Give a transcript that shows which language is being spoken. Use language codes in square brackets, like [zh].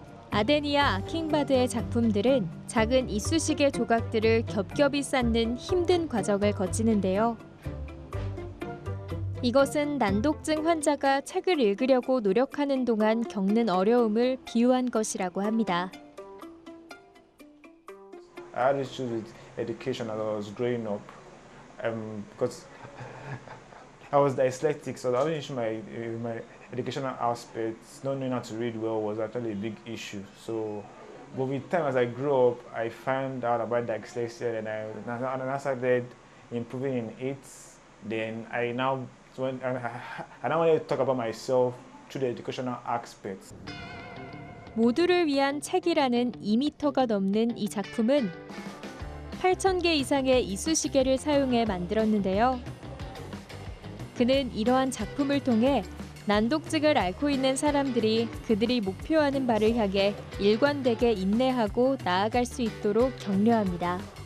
[ko] 아데니아 아킹바드의 작품들은 작은 이쑤시개 조각들을 겹겹이 쌓는 힘든 과정을 거치는데요. 이것은 난독증 환자가 책을 읽으려고 노력하는 동안 겪는 어려움을 비유한 것이라고 합니다. [en] I had issues with education as I was growing up because I was dyslexic, so the only issue my educational aspects, not knowing how to read well, was actually a big issue. But with time as I grew up, I found out about dyslexia, and I started improving in it. Then I now want to talk about myself through the educational aspects. [ko] 모두를 위한 책이라는 2m가 넘는 이 작품은 8,000개 이상의 이쑤시개를 사용해 만들었는데요. 그는 이러한 작품을 통해 난독증을 앓고 있는 사람들이 그들이 목표하는 바를 향해 일관되게 인내하고 나아갈 수 있도록 격려합니다.